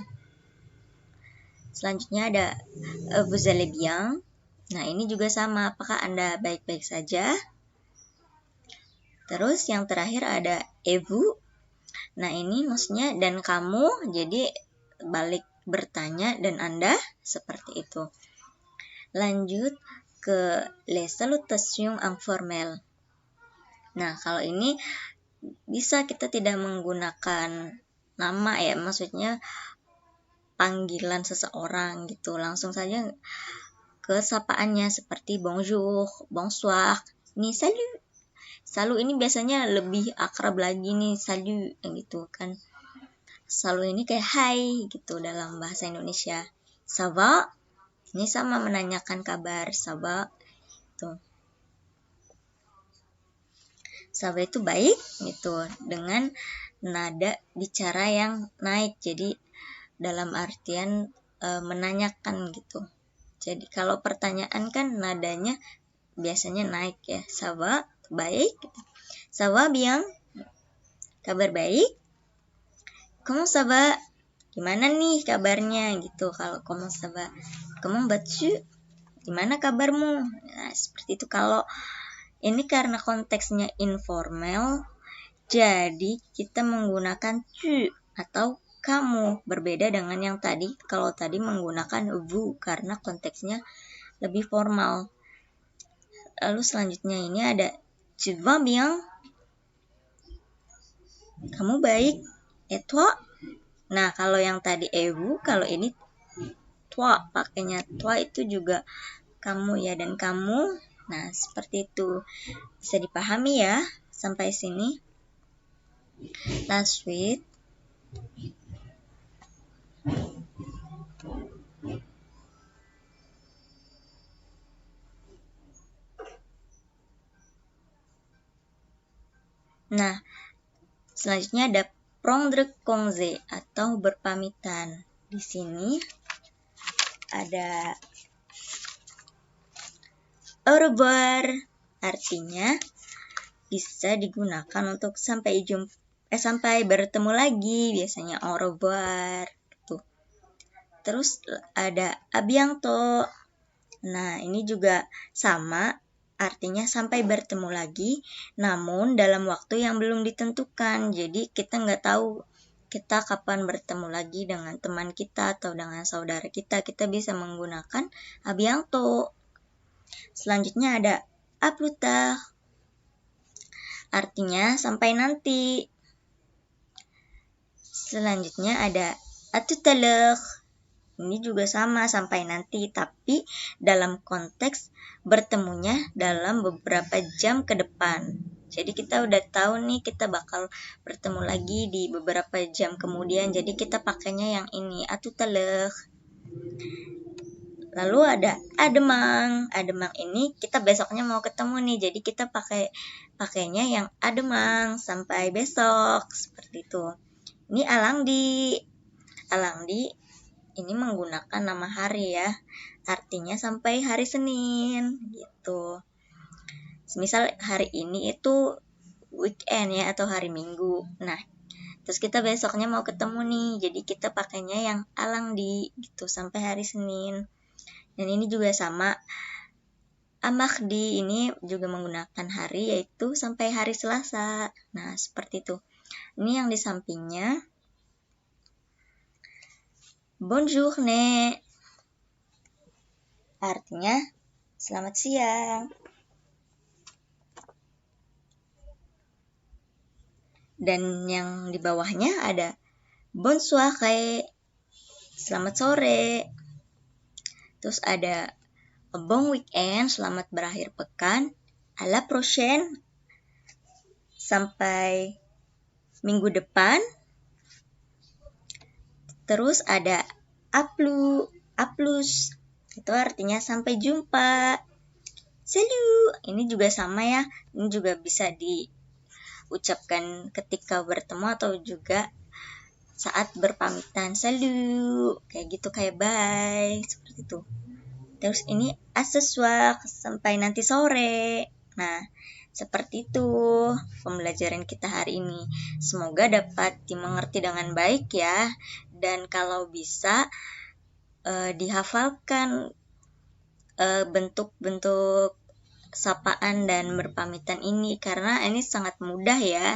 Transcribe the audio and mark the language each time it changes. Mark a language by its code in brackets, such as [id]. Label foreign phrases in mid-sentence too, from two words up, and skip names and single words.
[id] Selanjutnya ada [fr] vous allez bien. [id] Nah, ini juga sama, apakah Anda baik-baik saja? Terus yang terakhir ada [fr] et vous. [id] Nah, ini maksudnya dan kamu, jadi balik bertanya dan Anda, seperti itu. Lanjut ke [fr] les salutations informelles. [id] Nah, kalau ini bisa kita tidak menggunakan nama ya, maksudnya panggilan seseorang gitu, langsung saja ke sapaannya seperti [fr] bonjour, bonsoir, [id] nih salut. Salut ini biasanya lebih akrab lagi nih, salut gitu kan. Salut ini kayak hai gitu dalam bahasa Indonesia. [fr] Ça va? [id] Ini sama menanyakan kabar, [fr] ça va gitu. Ça va [id] itu baik gitu, dengan nada bicara yang naik, jadi dalam artian menanyakan gitu. Jadi kalau pertanyaan kan nadanya biasanya naik ya. [fr] Ça va, baik. Ça va bien, [id] kabar baik. [fr] Comment ça va, [id] gimana nih kabarnya gitu. [fr] Kalau comment ça va, comment vas-tu, [id] gimana kabarmu. Nah, seperti itu. Kalau ini karena konteksnya informal, jadi kita menggunakan tu atau kamu, berbeda dengan yang tadi. Kalau tadi menggunakan vous karena konteksnya lebih formal. Lalu selanjutnya ini ada [fr] tu vas bien, [id] kamu baik. [fr] Et toi? [id] Nah, kalau yang tadi vous, kalau ini toi, pakainya toi itu juga kamu ya, dan kamu. Nah, seperti itu. Bisa dipahami ya sampai sini. [fr] La suite. [id] Nah, selanjutnya ada [fr] prendre congé [id] atau berpamitan. Di sini ada [fr] au revoir, [id] artinya bisa digunakan untuk sampai bertemu lagi, biasanya [fr] au revoir [id] gitu. Terus ada [fr] a bientôt. [id] Nah, ini juga sama, artinya sampai bertemu lagi, namun dalam waktu yang belum ditentukan. Jadi kita nggak tahu kita kapan bertemu lagi dengan teman kita atau dengan saudara kita. Kita bisa menggunakan [fr] a bientôt. [id] Selanjutnya ada [fr] a plus tard. [id] Artinya sampai nanti. Selanjutnya ada [fr] a tout à l'heure. [id] Ini juga sama, sampai nanti, tapi dalam konteks bertemunya dalam beberapa jam ke depan. Jadi kita udah tahu nih kita bakal bertemu lagi di beberapa jam kemudian. Jadi kita pakainya yang ini, [fr] à tout à l'heure. [id] Lalu ada [fr] à demain. À demain [id] ini kita besoknya mau ketemu nih. Jadi kita pakainya yang [fr] à demain, [id] sampai besok, seperti itu. [fr] Ini à lundi. À lundi [id] ini menggunakan nama hari ya, artinya sampai hari Senin gitu. Misal hari ini itu weekend ya, atau hari Minggu. Nah, terus kita besoknya mau ketemu nih, jadi kita pakainya yang [fr] à lundi [id] gitu, sampai hari Senin. Dan ini juga sama, [fr] à mardi [id] ini juga menggunakan hari, yaitu sampai hari Selasa. Nah, seperti itu. Ini yang di sampingnya. [fr] Bonne journée. [id] Artinya selamat siang. Dan yang di bawahnya ada [fr] bonne soirée. [id] Selamat sore. Terus ada [fr] bon weekend, [id] selamat berakhir pekan. [fr] À la prochaine. [id] Sampai minggu depan. Terus ada [fr] a plus. [id] Itu artinya sampai jumpa. Salut. Ini juga sama ya. Ini juga bisa diucapkan ketika bertemu atau juga saat berpamitan. Salut. Kayak gitu, kayak bye. Seperti itu. Terus ini [fr] à ce soir, [id] sampai nanti sore. Nah, seperti itu pembelajaran kita hari ini. Semoga dapat dimengerti dengan baik ya. Dan kalau bisa dihafalkan bentuk-bentuk sapaan dan berpamitan ini, karena ini sangat mudah ya.